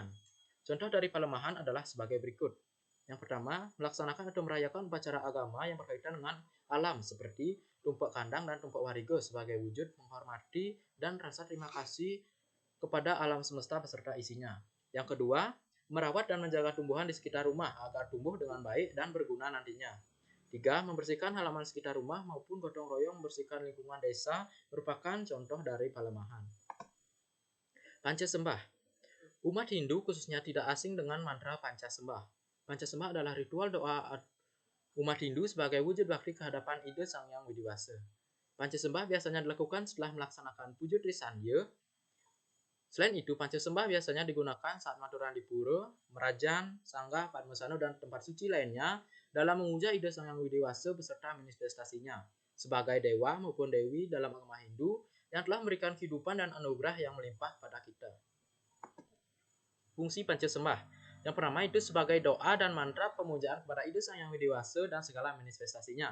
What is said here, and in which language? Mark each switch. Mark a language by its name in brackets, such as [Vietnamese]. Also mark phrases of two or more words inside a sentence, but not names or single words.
[Indonesian] Contoh dari palemahan adalah sebagai berikut. Yang pertama, melaksanakan atau merayakan upacara agama yang berkaitan dengan alam seperti tumpek kandang dan tumpek warigo sebagai wujud menghormati dan rasa terima kasih kepada alam semesta beserta isinya. Yang kedua, merawat dan menjaga tumbuhan di sekitar rumah agar tumbuh dengan baik dan berguna nantinya. 3. Membersihkan halaman sekitar rumah maupun gotong royong membersihkan lingkungan desa merupakan contoh dari palemahan. Pancasembah. Umat Hindu khususnya tidak asing dengan mantra Pancasembah. Pancasembah adalah ritual doa umat Hindu sebagai wujud bakti kehadapan ide Sang Hyang Widiwasa. Pancasembah biasanya dilakukan setelah melaksanakan puja Trisandya. Selain itu, Pancasembah biasanya digunakan saat maturan di pura, merajan, sanggah, padmasana, dan tempat suci lainnya dalam memuja ide Sang Hyang Widiwasa beserta manifestasinya sebagai dewa maupun dewi dalam agama Hindu yang telah memberikan kehidupan dan anugerah yang melimpah pada kita. Fungsi Pancasembah. Yang pertama itu sebagai doa dan mantra pemujaan kepada ide Sang Hyang Widiwasa dan segala manifestasinya.